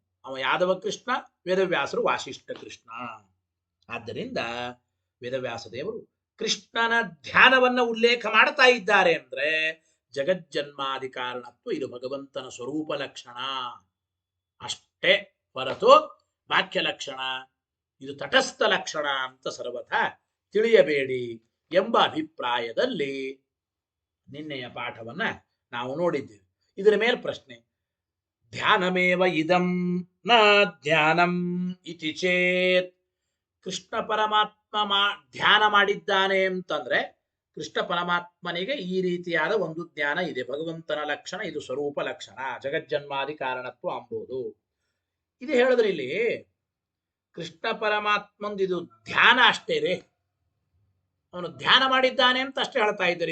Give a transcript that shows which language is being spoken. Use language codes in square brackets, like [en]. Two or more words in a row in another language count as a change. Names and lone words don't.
[kn] ಅವ ಯಾದವ ಕೃಷ್ಣ, ವೇದವ್ಯಾಸರು ವಾಸಿಷ್ಠ ಕೃಷ್ಣ. ಆದ್ದರಿಂದ ವೇದವ್ಯಾಸ ದೇವರು ಕೃಷ್ಣನ ಧ್ಯಾನವನ್ನ ಉಲ್ಲೇಖ ಮಾಡ್ತಾ ಇದ್ದಾರೆ ಅಂದ್ರೆ [sa] ಜಗಜ್ಜನ್ಮಾದಿ ಕಾರಣತ್ವ [kn] ಇದು ಭಗವಂತನ ಸ್ವರೂಪ ಲಕ್ಷಣ ಅಷ್ಟೇ ಹೊರತು ವಾಕ್ಯ ಲಕ್ಷಣ ಇದು ತಟಸ್ಥ ಲಕ್ಷಣ ಅಂತ ಸರ್ವಥಾ ತಿಳಿಯಬೇಡಿ ಎಂಬ ಅಭಿಪ್ರಾಯದಲ್ಲಿ ನಿನ್ನೆಯ ಪಾಠವನ್ನ ನಾವು ನೋಡಿದ್ದೇವೆ. ಇದರ ಮೇಲೆ ಪ್ರಶ್ನೆ, [sa] ಧ್ಯಾನಮೇವ ಇದಂ ನ ಧ್ಯಾನಂ ಇತಿ ಚೇತ್, [kn] ಕೃಷ್ಣ ಪರಮಾತ್ಮ ಧ್ಯಾನ ಮಾಡಿದ್ದಾನೆ ಅಂತಂದ್ರೆ ಕೃಷ್ಣ ಪರಮಾತ್ಮನಿಗೆ ಈ ರೀತಿಯಾದ ಒಂದು ಜ್ಞಾನ ಇದೆ, ಭಗವಂತನ ಲಕ್ಷಣ ಇದು ಸ್ವರೂಪ ಲಕ್ಷಣ, [sa] ಜಗಜ್ಜನ್ಮಾದಿ ಕಾರಣತ್ವ [kn] ಅಂಬುದು. ಇದು ಹೇಳಿದ್ರೆ ಇಲ್ಲಿ ಕೃಷ್ಣ ಪರಮಾತ್ಮಂದು ಇದು ಧ್ಯಾನ ಅಷ್ಟೇ ರೀ, ಅವನು ಧ್ಯಾನ ಮಾಡಿದ್ದಾನೆ ಅಂತ ಅಷ್ಟೇ ಹೇಳ್ತಾ ಇದ್ದಾರೆ.